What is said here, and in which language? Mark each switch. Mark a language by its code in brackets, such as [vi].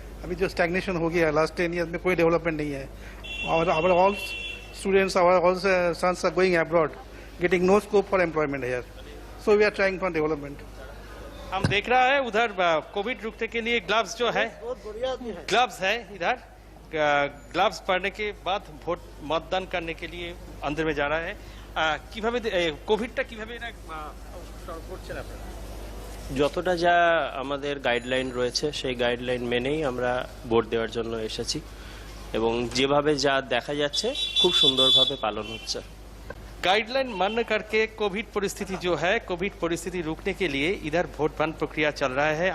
[hi] अभी जो स्टैग्नेशन हो गया है लास्ट 10 ईयर्स में, कोई डेवलपमेंट नहीं है। [en] और our all students, our all sons are going abroad, getting no scope for employment here, so we are trying for development. [hi] हम देख रहा है उधर कोविड रुकने के लिए ग्लव्स जो है, ग्लव्स है इधर, ग्लव्स पहनने के बाद वोट मतदान करने के लिए अंदर में जा रहा है। [bn] কিভাবে কোভিডটা কিভাবে না করছেন আপনারা? যতটা যা আমাদের গাইডলাইন রয়েছে সেই গাইডলাইন মেনেই আমরা ভোট দেওয়ার জন্য এসেছি এবং যেভাবে যা দেখা যাচ্ছে খুব সুন্দরভাবে পালন হচ্ছে। [hi] गाइडलाइन मानने करके कोविड परिस्थिति जो है, कोविड परिस्थिति रोकने के लिए इधर वोट दान प्रक्रिया चल रहा है।